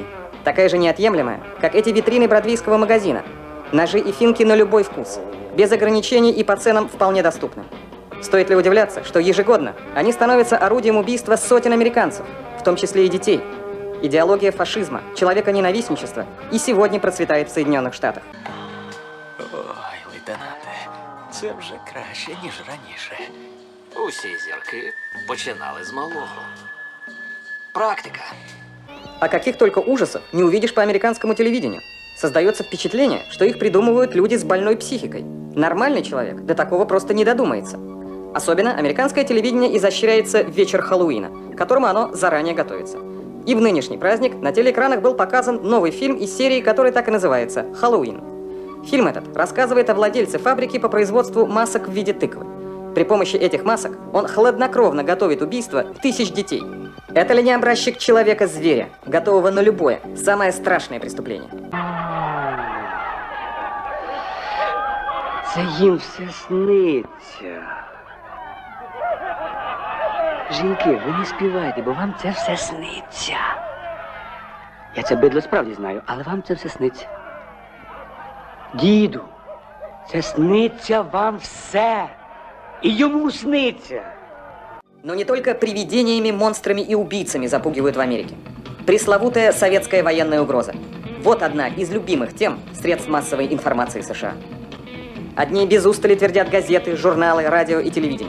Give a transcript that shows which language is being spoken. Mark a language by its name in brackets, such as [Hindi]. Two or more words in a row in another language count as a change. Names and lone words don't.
[Russian] Такая же неотъемлемая, как эти витрины бродвейского магазина. Ножи и финки на любой вкус. Без ограничений и по ценам вполне доступны. Стоит ли удивляться, что ежегодно они становятся орудием убийства сотен американцев, в том числе и детей. Идеология фашизма, человеконенавистничества и сегодня процветает в Соединенных Штатах. [Ukrainian] Ой, лейтенанте, це вже краще, ніж раніше. Усі зірки починали з малого. Практика. [Russian] А каких только ужасов не увидишь по американскому телевидению. Создается впечатление, что их придумывают люди с больной психикой. Нормальный человек до такого просто не додумается. Особенно американское телевидение изощряется в вечер Хэллоуина, к которому оно заранее готовится. И в нынешний праздник на телеэкранах был показан новый фильм из серии, который так и называется «Хэллоуин». Фильм этот рассказывает о владельце фабрики по производству масок в виде тыквы. При помощи этих масок он хладнокровно готовит убийство тысяч детей. Это ли не образчик человека-зверя, готового на любое, самое страшное преступление? [Ukrainian] Це їм все сниться. Жінки, ви не співайте, бо вам це все сниться. Я це бидло справді знаю, але вам це все сниться. Діду, це сниться вам все. [Russian] И ему снится. Но не только привидениями, монстрами и убийцами запугивают в Америке. Пресловутая советская военная угроза. Вот одна из любимых тем средств массовой информации США. Одни без устали твердят газеты, журналы, радио и телевидение.